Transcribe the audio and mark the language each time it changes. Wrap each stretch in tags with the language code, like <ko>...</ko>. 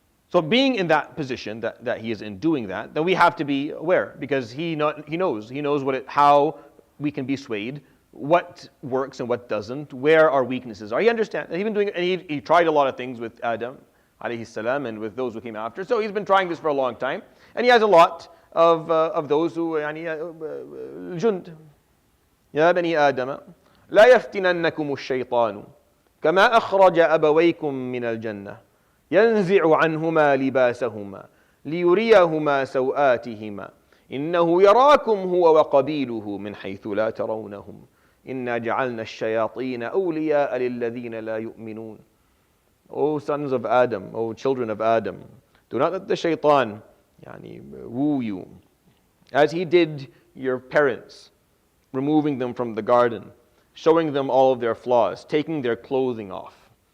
<en>So being in that position that he is in doing that, then we have to be aware, because he knows how we can be swayed, what works and what doesn't, where our weaknesses are. He understands. And he tried a lot of things with Adam alayhi salam and with those who came after. So he's been trying this for a long time, and he has a lot of those who jund.</en> <ar>يا بني آدم لا يفتننكم الشيطان كما أخرج أبويكم من الجنة ينزع عنهما لباسهما ليريهما سوآتهما إنه يراكم هو وقبيله من حيث لا ترونهم إِنَّا جَعَلْنَا الشَّيَاطِينَ أَوْلِيَاءَ لِلَّذِينَ لَا يُؤْمِنُونَ.</ar> <en>O sons of Adam, O children of Adam, do not let the shaitan woo you, as he did your parents, removing them from the garden, showing them all of their flaws, taking their clothing off.</en>